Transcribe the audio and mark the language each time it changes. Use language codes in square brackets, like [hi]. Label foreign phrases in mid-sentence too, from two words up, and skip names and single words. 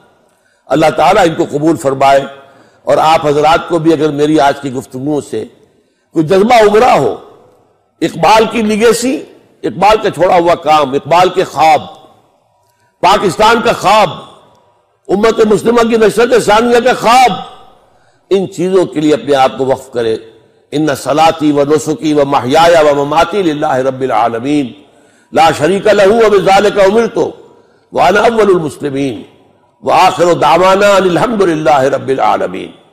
[ur] اللہ تعالیٰ ان کو قبول فرمائے، اور آپ حضرات کو بھی اگر میری آج کی گفتگو سے کوئی جذبہ ابھرا ہو، اقبال کی لیگیسی، اقبال کا چھوڑا ہوا کام، اقبال کے خواب، پاکستان کا خواب، امت مسلمہ کی نشرت ثانیہ کا خواب، ان چیزوں کے لیے اپنے آپ کو وقف کرے۔ [ar] ان صلاتی و نسکی و محیایا و مماتی للہ رب العالمین لا شریک لہ وبذالک امرت وانا اول المسلمین وآخر دعوانا الحمد للہ رب العالمین۔